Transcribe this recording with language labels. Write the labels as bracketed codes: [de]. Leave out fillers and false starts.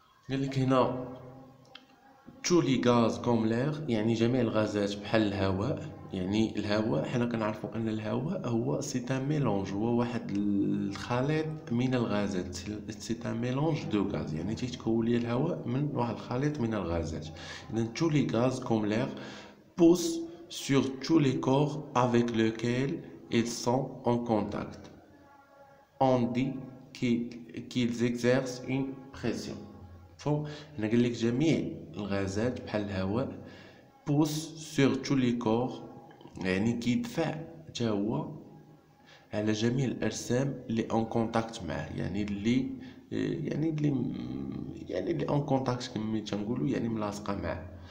[ar] قالك هنا [fr] tous les gaz comme l'air، [ar] يعني جميع الغازات بحال الهواء. يعني الهواء حنا كنعرفوا ان الهواء هو سي ان ميلونج، هو واحد الخليط من الغازات، سي ان ميلونج دو غاز، يعني تيتكون لي الهواء من واحد الخليط من الغازات. [fr] اذا tous les gaz comme l'air poussent sur tous les corps avec lesquels ils sont en contact. On dit qu'ils exercent une pression. [ar] فوق هنا قال لك جميع الغازات بحال الهواء بوس سور تو لي كور، يعني كيدفع حتى هو على جميع الاجسام اللي اون كونتاكت معاه، يعني اللي اون كونتاكت كما تنقولوا، يعني ملاصقه معاه.